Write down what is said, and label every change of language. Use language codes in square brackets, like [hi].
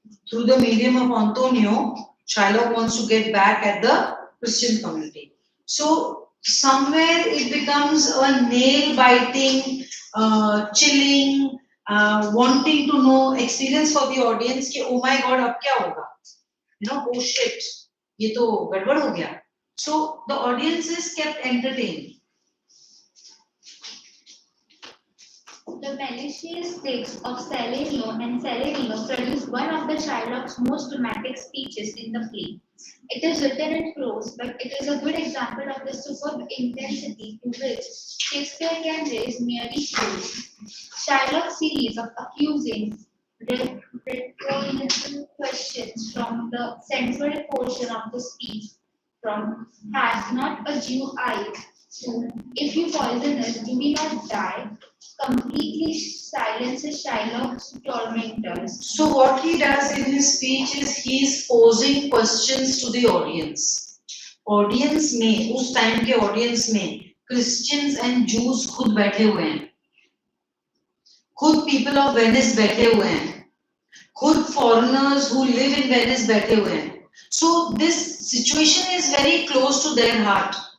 [en] Through the medium of Antonio, Shylock wants to get back at the Christian community. So somewhere it becomes a nail-biting, chilling, wanting to know experience for the audience [hi] कि [en] oh my God [hi] अब क्या होगा? [en] You know, oh shit, [hi] ये तो गड़बड़ हो गया. [en] So the audience is kept entertained. The malicious tricks of Selenio and Selenio produce one of the Shylock's most dramatic speeches in the play. It is written in prose, but it is a good example of the superb intensity to which Shakespeare can raise merely prose. Shylock's series of accusing rhetorical questions from the central portion of the speech from has not a Jew eye to if you poison us, do we not die? Completely silences Shylock's tormentors. So what he does in his speech is he is posing questions to the audience. [hi] Audience में, उस time के audience में [en] Christians and Jews [hi] खुद बैठे हुए हैं, खुद [en] people of Venice [hi] बैठे हुए हैं, खुद [en] foreigners who live in Venice [hi] बैठे हुए हैं. [en] So this situation is very close to their heart.